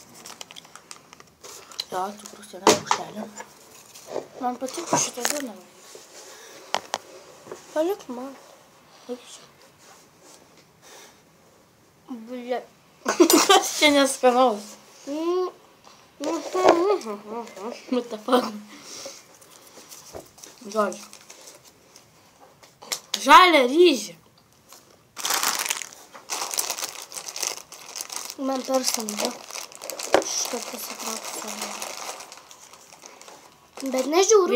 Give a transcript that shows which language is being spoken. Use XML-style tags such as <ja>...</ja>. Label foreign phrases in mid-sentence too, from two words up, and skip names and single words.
<lt>Jo, cukrus vieną šaukštelį. Man patiko šitą duoną. Palik man. Laikysiu. Ble. Kas čia neskanaus?</lt> <en>What the fuck?</en> <lt>Žodžiu. Žalia ryžė. Man per stambu. Šitą pasitrauksiu savo. Bet nežiūriu,</lt>